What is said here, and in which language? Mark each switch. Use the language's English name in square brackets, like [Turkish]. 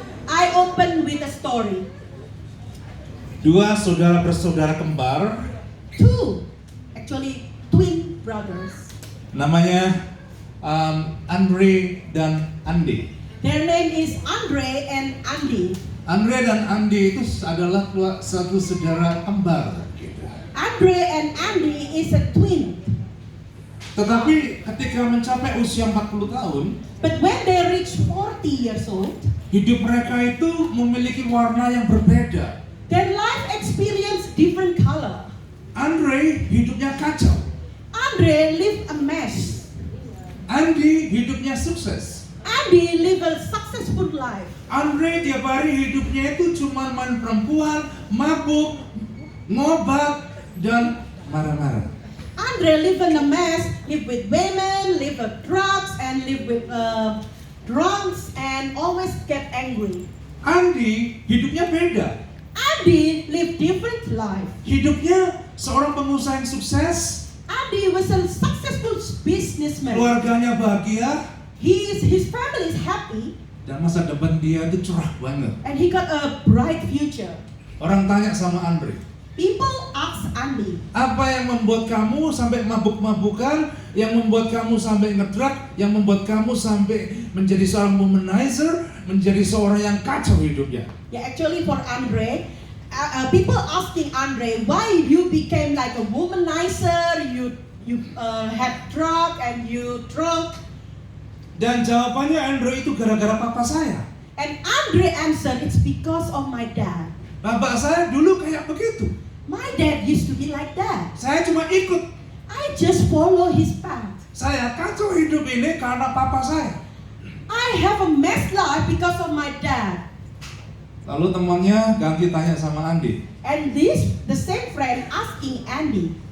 [English] I open with a story. [Indonesian] Dua saudara bersaudara kembar, [English] Two, actually twin brothers. [Indonesian] namanya Andre dan Andi. [English] Their name is Andre and Andy. [Indonesian] Andre dan Andi itu adalah satu saudara kembar. Gitu. [English] Andre and Andy is a twin. [Indonesian] Tetapi ketika mencapai usia 40 tahun, [English] But when they reach 40 years old, [Indonesian] hidup mereka itu memiliki warna yang berbeda. [English] their life experience different color. [Indonesian] Andre hidupnya kacau. [English] Andre lived a mess. [Indonesian] Andi hidupnya sukses. [English] Andy lived a successful life. [Indonesian] Andre tiap hari hidupnya itu cuma main perempuan, mabuk, ngobat, dan marah-marah. [English] Andre lived in a mess, lived with women, lived with drugs, and lived with drunks, and always get angry. [Indonesian] Andi hidupnya beda. [English] Andy lived different life. [Indonesian] Hidupnya seorang pengusaha yang sukses, [English] Andy was a successful businessman. [Indonesian] keluarganya bahagia, [English] His family is happy, [Indonesian] dan masa depan dia itu cerah banget. [English] and he got a bright future. [Indonesian] Orang tanya sama Andre, [English] People ask Andy, [Indonesian] apa yang membuat kamu sampai mabuk-mabukan, yang membuat kamu sampai ngedrug, yang membuat kamu sampai menjadi seorang womanizer, menjadi seorang yang kacau hidupnya? [English] yeah, actually for Andre, people asking Andre why you became like a womanizer, you had drug and you drunk. [Indonesian] Dan jawabannya Andrew itu gara-gara papa saya. [English] And Andre answered, it's because of my dad. [Indonesian] Bapak saya dulu kayak begitu. [English] My dad used to be like that. [Indonesian] Saya cuma ikut. [English] I just follow his path. [Indonesian] Saya kacau hidup ini karena papa saya. [English] I have a messed life because of my dad. [Indonesian] Lalu temannya ganti tanya sama Andi. [English] And the same friend asking Andy,